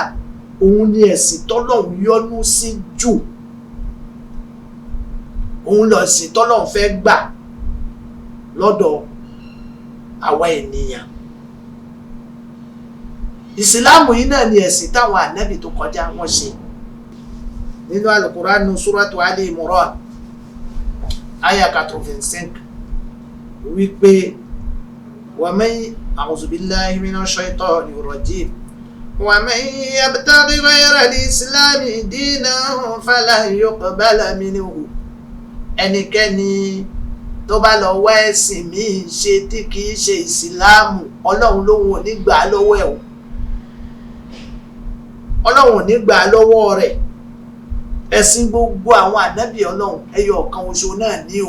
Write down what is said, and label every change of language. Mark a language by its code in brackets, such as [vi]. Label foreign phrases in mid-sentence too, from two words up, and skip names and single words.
[yo] Òun ni ẹ̀sìn tọ́lọ́run yọ́nú sí jù, òun lẹ̀sìn tọ́lọ́run fẹ́ gbà lọ́dọ̀ àwa ènìyàn. Ìsìláàmù yìí náà ni ẹ̀sìn táwọn ànábì tó kọjá wọ́n ṣe. [ar] Nínú Al-Qur'an Suratu Ali Imran aya 85 wípé أعوذ بالله من الشيطان الرجيم ومن يبتغ غير الإسلام دينا فلن يقبل منه. [yo] Ẹnikẹ́ni tó bá lọ wá ẹ̀sìn míì ṣe tí kìí ṣe ìsìláàmù, Ọlọ́run lóhun ò ní gbà á lọ́wọ́ ẹ̀ o. Ọlọ́run ò ní gbà á lọ́wọ́ rẹ̀. Ẹ̀sìn gbogbo àwọn ànábì Ọlọ́run ẹyọ ọ̀kan oṣù náà ní o.